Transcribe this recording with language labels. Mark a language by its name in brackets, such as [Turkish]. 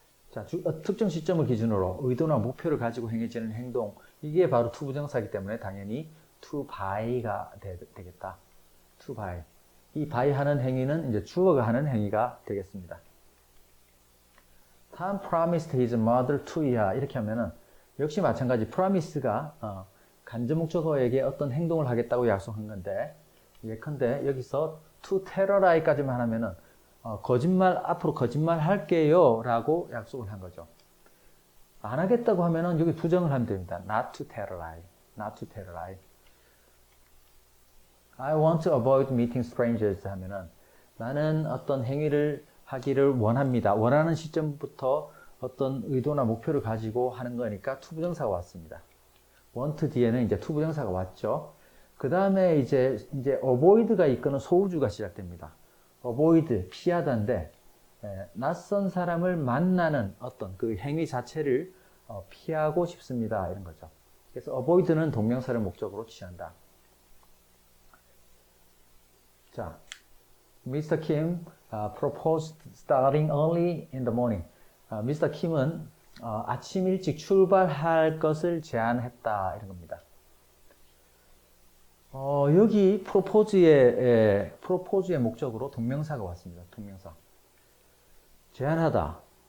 [Korean] 자, 특정 시점을 기준으로 의도나 목표를 가지고 행해지는 행동, 이게 바로 투부정사이기 때문에 당연히 to buy가 되겠다. [English] to buy. [Korean] 이 buy 하는 행위는 이제 주어가 하는 행위가 되겠습니다. [English] Tom promised his mother to야. [Korean] 이렇게 하면은 역시 마찬가지 promise가 간접 목적어에게 어떤 행동을 하겠다고 약속한 건데, 예컨대 여기서 [English] to tell a lie [Korean] 까지만 하면은 앞으로 거짓말 할게요 라고 약속을 한 거죠. 안 하겠다고 하면은 여기 부정을 하면 됩니다. [English] Not to tell a lie. Not to tell a lie. I want to avoid meeting strangers [Korean] 하면은 나는 어떤 행위를 하기를 원합니다. 원하는 시점부터 어떤 의도나 목표를 가지고 하는 거니까 투부정사가 왔습니다. want 뒤에는 이제 투부정사가 왔죠. 그 다음에 이제 avoid가 이끄는 소우주가 시작됩니다. avoid, 피하다인데, 낯선 사람을 만나는 어떤 그 행위 자체를 피하고 싶습니다. 이런 거죠. 그래서 avoid는 동명사를 목적으로 취한다. 자, Mr. [English] Kim proposed starting early in the morning. Mr. [Korean] Kim은 아침 일찍 출발할 것을 제안했다. 이런 겁니다. 여기 propose의 목적으로 동명사가 왔습니다. 동명사. 제안하다.